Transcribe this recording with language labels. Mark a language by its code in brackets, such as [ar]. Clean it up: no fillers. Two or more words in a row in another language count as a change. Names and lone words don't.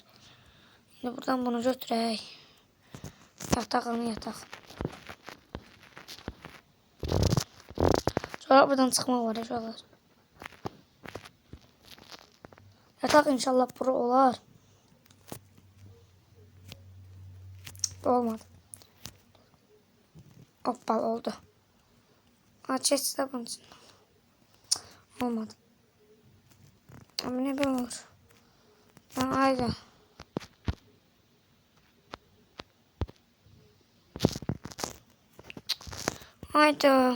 [az] Şimdi buradan bunu götürək. Yatağını yataq. Sonra buradan çıxmaq var uşaqlar. Yataq inşallah bura olar. Olmadı. Hoppal oldu. [tr] Açıkçası da bunun için. Olmadı. Ama ne böyle olur. Haydi. Haydi.